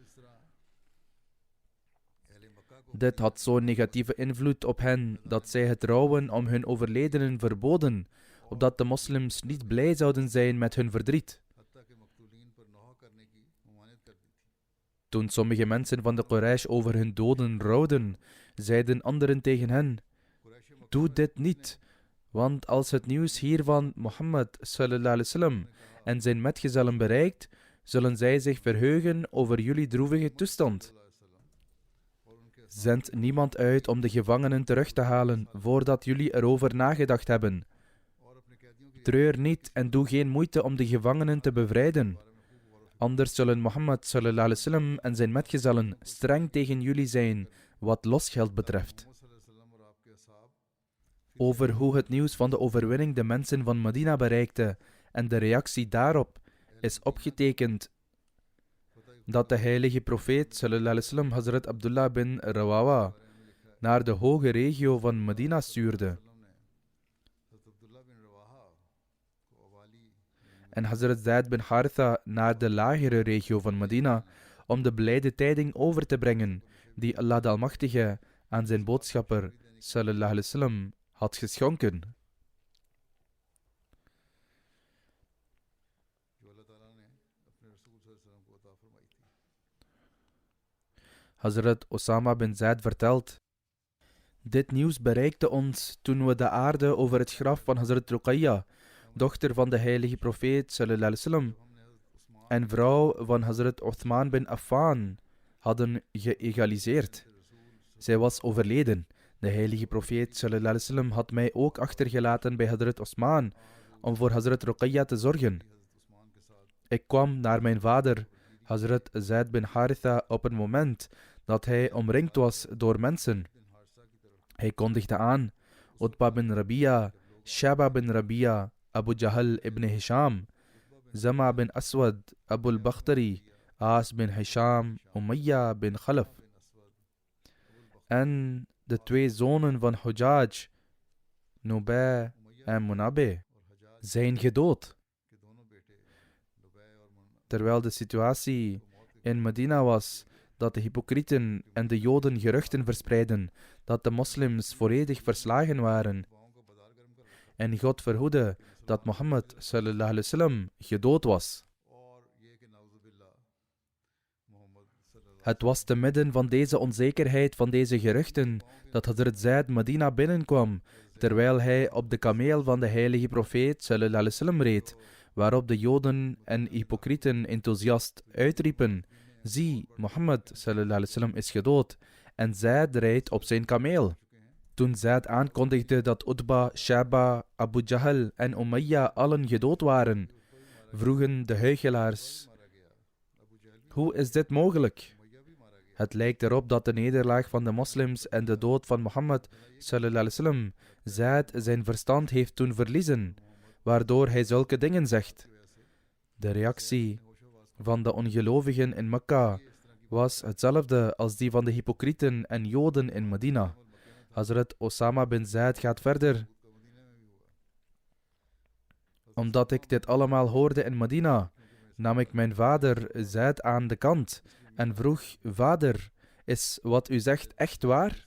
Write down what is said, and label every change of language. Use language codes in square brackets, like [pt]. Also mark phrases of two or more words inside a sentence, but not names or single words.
[nl] Dit had zo'n negatieve invloed op hen dat zij het rouwen om hun overledenen verboden, opdat de moslims niet blij zouden zijn met hun verdriet. Toen sommige mensen van de Quraysh over hun doden rouwden, zeiden anderen tegen hen: Doe dit niet, want als het nieuws hiervan Mohammed [ar] صلى الله عليه وسلم [nl] en zijn metgezellen bereikt, zullen zij zich verheugen over jullie droevige toestand. Zend niemand uit om de gevangenen terug te halen voordat jullie erover nagedacht hebben. Treur niet en doe geen moeite om de gevangenen te bevrijden. Anders zullen Mohammed [ar] صلى الله عليه وسلم [nl] en zijn metgezellen streng tegen jullie zijn wat losgeld betreft. Over hoe het nieuws van de overwinning de mensen van Medina bereikte en de reactie daarop is opgetekend dat de heilige profeet [ar] صلى الله عليه وسلم [nl] Hazrat Abdullah bin Rawaha naar de hoge regio van Medina stuurde. En Hazrat Zaid bin Haritha naar de lagere regio van Medina om de blijde tijding over te brengen die Allah de Almachtige aan zijn boodschapper [ar] صلى الله عليه وسلم [nl] had geschonken. Hazrat Osama bin Zaid vertelt: Dit nieuws bereikte ons toen we de aarde over het graf van Hazrat Ruqayya, dochter van de heilige profeet [ar] صلى الله عليه وسلم [nl] en vrouw van Hazrat Uthman bin Affan, hadden geëgaliseerd. Zij was overleden. De heilige profeet [ar] صلى الله عليه وسلم [nl] had mij ook achtergelaten bij Hazrat Osman om voor Hazrat Ruqayya te zorgen. Ik kwam naar mijn vader, Hazrat Zaid bin Haritha, op een moment dat hij omringd was door mensen. Hij kondigde aan: Utba bin Rabia, Shaba bin Rabia, Abu Jahl ibn Hisham, Zama bin Aswad, Abul Bakhtari, As bin Hisham, Umayya bin Khalaf. En de twee zonen van Hujaj, Nubay en Munabe, zijn gedood. Terwijl de situatie in Medina was dat de hypocrieten en de Joden geruchten verspreidden dat de moslims volledig verslagen waren. En God verhoede dat Mohammed [ar] صلى الله عليه وسلم [nl] gedood was. Het was te midden van deze onzekerheid, van deze geruchten, dat Hazrat Zaid Medina binnenkwam, terwijl hij op de kameel van de heilige profeet [ar] صلى الله عليه وسلم [nl] reed, waarop de Joden en hypocrieten enthousiast uitriepen: zie, Mohammed [ar] صلى الله عليه وسلم [nl] is gedood, en Zaid rijdt op zijn kameel. Toen Zaid aankondigde dat Utba, Shaba, Abu Jahl en Umayya allen gedood waren, vroegen de huichelaars: hoe is dit mogelijk? Het lijkt erop dat de nederlaag van de moslims en de dood van Mohammed [ar] صلى الله عليه وسلم [nl] Zaid zijn verstand heeft doen verliezen, waardoor hij zulke dingen zegt. De reactie van de ongelovigen in Mekka was hetzelfde als die van de hypocrieten en Joden in Medina. Hazrat Osama bin Zaid gaat verder: omdat ik dit allemaal hoorde in Medina, nam ik mijn vader Zaid aan de kant en vroeg: vader, is wat u zegt echt waar?